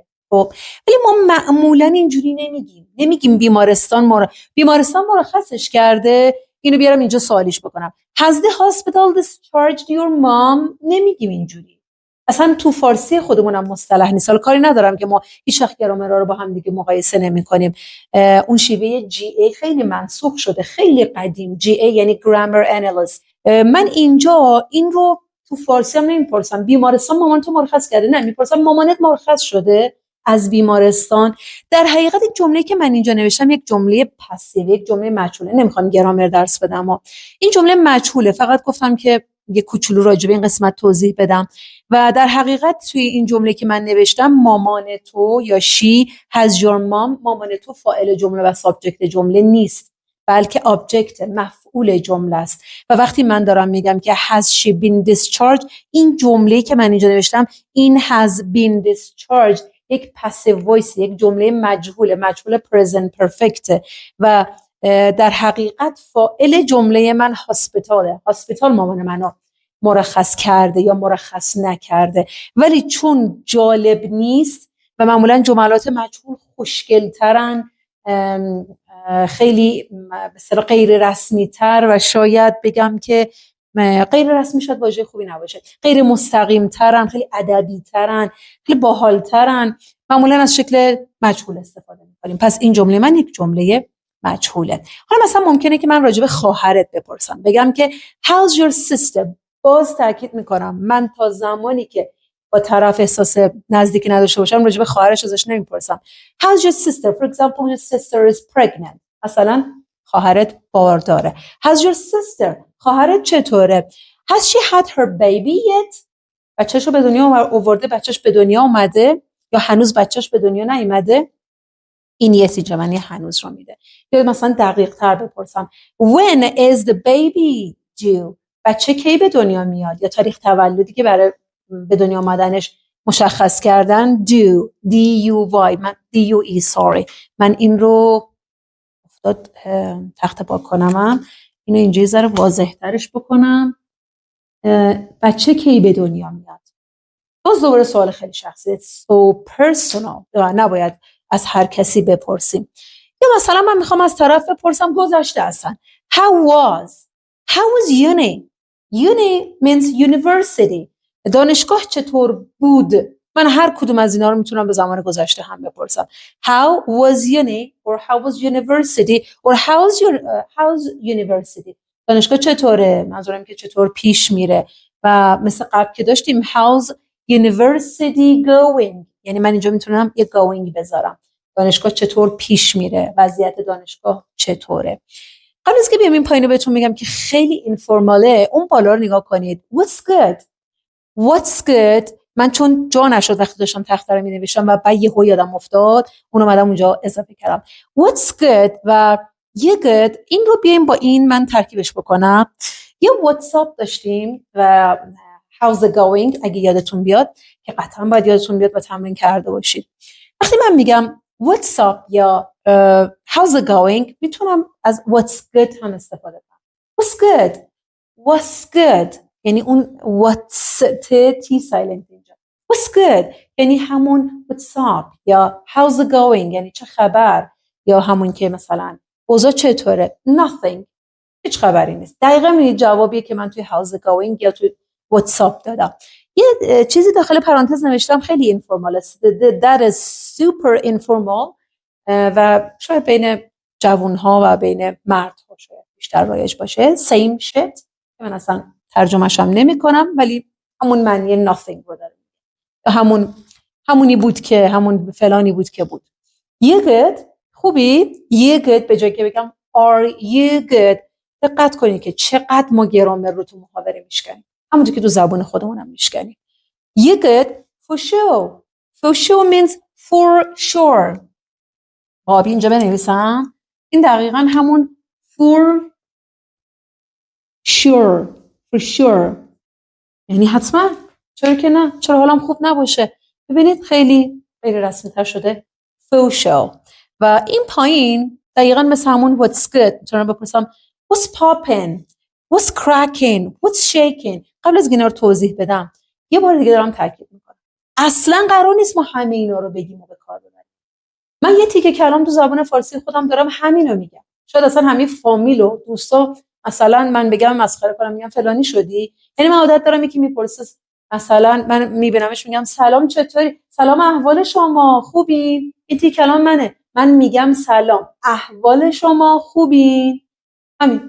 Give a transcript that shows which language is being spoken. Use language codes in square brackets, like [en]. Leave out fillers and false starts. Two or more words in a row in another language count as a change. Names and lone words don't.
[fa] خب ولی ما معمولا اینجوری نمیگیم بیمارستان مرخصش کرده. اینو بیارم اینجا سوالیش بکنم [en] has the hospital discharged your mom [fa] نمیگیم اینجوری. اصلا تو فارسی خودمونم مصطلح نیست. حالا کاری ندارم که ما هیچ وقت گرامرها رو با هم دیگه مقایسه نمی‌کنیم. اون شیوه جی ای خیلی منسوخ شده، خیلی قدیم. جی ای یعنی [en] grammar analyst. [fa] من اینجا این رو تو فارسی هم نمیپرسم بیمارستان مامان تو مرخص کرده، نه میپرسم مامانت مرخص شده از بیمارستان. در حقیقت جمله‌ای که من اینجا نوشتم یک جمله پسیو، یک جمله مجهوله. نمیخوام گرامر درس بدم و این جمله مجهوله، فقط گفتم که یه کوچولو راجع به این قسمت توضیح بدم. و در حقیقت توی این جمله که من نوشتم مامان تو یا [en] she has your mom، [fa] مامان تو فاعل جمله و سابجکت جمله نیست بلکه آبجکت مفعول جمله است. و وقتی من دارم میگم که [en] has she been discharged، [fa] این جمله‌ای که من اینجا نوشتم این [en] has been discharged [fa] یک [en] passive voice، [fa] یک جمله مجهول [en] present perfect [fa] و در حقیقت فاعل جمله من هاسپیتال مامان منو مرخص کرده یا مرخص نکرده. ولی چون جالب نیست و معمولا جملات مجهول خوشگل‌ترن، خیلی مثلا غیر رسمی تر و شاید بگم که غیر رسمی شاید واژه خوبی نباشه، غیر مستقیم ترن، خیلی ادبی ترن، خیلی باحال ترن، معمولا از شکل مجهول استفاده می‌کنیم. پس این جمله من یک جمله مجهوله. حالا مثلا ممکنه که من راجع به خواهرت بپرسم، بگم که [en] how's your sister. [fa] باز تاکید میکنم من تا زمانی که با طرف احساس نزدیکی نداشته باشم راجع به خواهرش ازش نمیپرسم. [en] how's your sister. For example your sister is pregnant. [fa] مثلا خواهرت بارداره. [en] how's your sister. [fa] خواهرت چطوره. [en] has she had her baby yet. [fa] بچه‌شو به دنیا آورده، بچه‌ش به دنیا اومده یا هنوز بچه‌ش به دنیا نیومده. این یس معنی هنوز رو میده. یا مثلا دقیق تر بپرسم [en] when is the baby due؟ [fa] بچه کی به دنیا میاد؟ یا تاریخ تولدی که برای به دنیا آمدنش مشخص کردن [en] due D-U-Y [fa] من [en] D-U-E sorry [fa] من این رو افتاد تخت پاک کنم اینو اینجا ذره واضح ترش بکنم. بچه کی به دنیا میاد؟ باز دوباره سوال خیلی شخصی [en] so personal [fa] نباید از هر کسی بپرسیم. یا مثلا من میخوام از طرف بپرسم گذشته اصلا [en] how was uni means university [fa] دانشگاه چطور بود؟ من هر کدوم از اینا رو میتونم به زمان گذشته هم بپرسم [en] how was uni or how was university or how's university [fa] دانشگاه چطوره؟ منظورم که چطور پیش میره و مثل قبل که داشتیم [en] how's university going [fa] یعنی من اینجا میتونم یه going بذارم دانشگاه چطور پیش میره وضعیت دانشگاه چطوره. قبل از که بیام این پایینو بهتون میگم که خیلی اینفورماله اون بالا رو نگاه کنید [en] what's good [fa] من چون جا نشد وقتی داشتم تخته رو مینوشتم و بعد یهو یادم افتاد اون اومدم اونجا اضافه کردم [en] what's good [fa] و یه good این رو بیایم با این من ترکیبش بکنم. یه واتساپ داشتیم و [en] how's it going [fa] اگه یادتون بیاد که قطعا باید یادتون بیاد و تمرین کرده باشید. وقتی من میگم [en] what's up [fa] یا [en] how's it going [fa] میتونم از [en] what's good [fa] هم استفاده کنم. [en] what's good [fa] یعنی اون [en] what's t silent [fa] اینجا [en] what's good [fa] یعنی همون [en] what's up [fa] یا [en] how's it going [fa] یعنی چه خبر یا همون که مثلا اوضاع چطوره nothing هیچ خبری نیست. دقیقاً این جوابیه که من توی [en] how's it going [fa] یا توی واتساپ دادم. یه چیزی داخل پرانتز نوشتم خیلی اینفورمال [en] that is super informal [fa] و شاید بین جوانها و بین مردها شاید بیشتر رایج باشه [en] same shit [fa] که من اصلا ترجمه‌ش هم نمی‌کنم ولی همون معنی nothing رو داره همونی بود که همون فلانی بود که بود. [en] you good [fa] خوبی؟ [en] you good [fa] به جای که بگم [en] are you good [fa] دقت کنید که چقدر ما گرامر رو تو محاوره میشکنیم همونطور که تو زبان خودمونم میشکنیم. [en] you good for sure means for sure [fa] آبی اینجا بنویسم این دقیقا همون [en] for sure [fa] یعنی حتما چرا که نه چرا حالم خوب نباشه. ببینید خیلی خیلی رسمی تر شده [en] for sure [fa] و این پایین دقیقا مثل همون [en] what's good [fa] میتونم بپرسم [en] what's popping what's cracking what's shaking. [fa] قبل از اینا رو توضیح بدم یه بار دیگه دارم تاکید میکنم اصلا قرار نیست ما همه اینا رو بگیم و به کار ببریم. من یه تیکه کلام تو زبان فارسی خودم دارم همینو میگم شاید اصلا همین فامیل و دوستا مثلا من بگم مسخره کنم میگم فلانی شدی یعنی من عادت دارم یکی میپرسه مثلا من میبینمش میگم سلام چطوری سلام احوال شما خوبین این تیکه کلام من میگم سلام احوال شما خوبین همین.